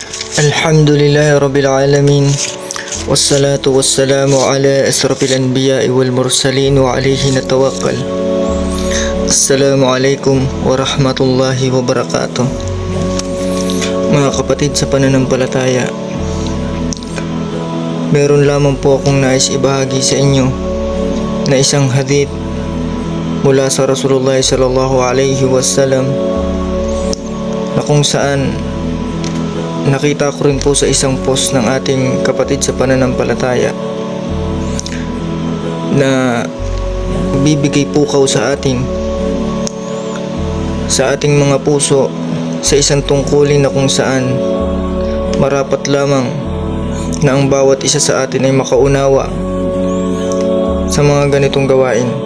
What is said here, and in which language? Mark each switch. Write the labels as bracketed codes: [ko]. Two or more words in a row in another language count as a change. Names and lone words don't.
[ar] الحمد لله رب العالمين والصلاة والسلام على أشرف الأنبياء والمرسلين وعليه نتوكل. السلام عليكم ورحمة الله وبركاته. [tl] Mga kapatid sa pananampalataya, meron lamang po akong nais ibahagi sa inyo na isang hadith mula sa Rasulullah [ar] صلى الله عليه وسلم [tl] na kung saan nakita ko rin po sa isang post ng ating kapatid sa pananampalataya na bibigay pukaw sa ating mga puso sa isang tungkulin na kung saan marapat lamang na ang bawat isa sa atin ay makaunawa sa mga ganitong gawain.